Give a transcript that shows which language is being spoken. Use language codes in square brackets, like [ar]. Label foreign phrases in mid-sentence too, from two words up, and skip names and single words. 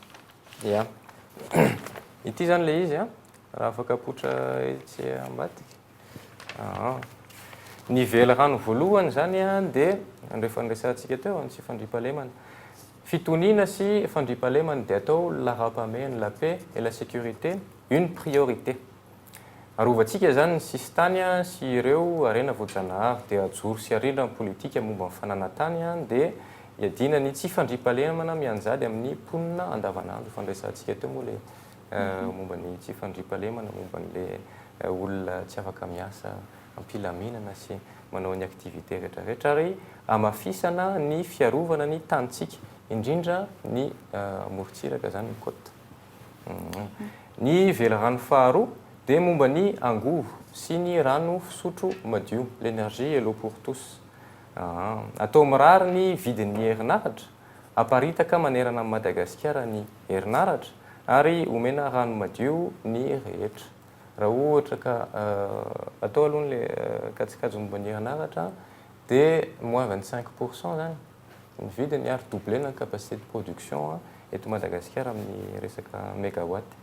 [mg] Ia. Ity zany ilay izy raha afaka apoitra etsy ambadika. Ny velirano voalohany zany dia rehefa niresantsika teo ny tsy fandriampahalemana. Fitoniana sy fandriampahalemana dia atao [fr] la rapamène, la paix et la sécurité une priorité. [mg] Arovantsika zany ny sisy tany sy ireo arena voajanahary dia ajoro sy arindra ny politika momba ny fananantany dia hiadina ny tsy fandriampahalemana mianjady amin'ny mponina andavanandro. Fandraisantsika teo moa ilay momba ny tsy fandriampahalemana, momba n'ilay olona tsy afaka miasa, ampilaminana sy manao ny activité rehetrarehetra ary amafisana ny fiarovana ny tanitsika, indrindra ny morontsiraka zany ny côte. Ny velarano faharoa dia momba ny angovo sy ny rano fisotro madio, [fr] l'énergie et l'eau pour tous. [mg] Atao mirary ny vidin'ny herinaratra, aparitaka manerana amin'ny Madagasikara ny herinaratra ary omena rano madio ny rehetra. Raha ohatra ka atao aloha le kajikajy momba ny herinaratra dia moins 25% zany ny vidiny ary doublena ny [fr] capacité de production [mg] eto Madagasikara amin'ny resaka mégawatt.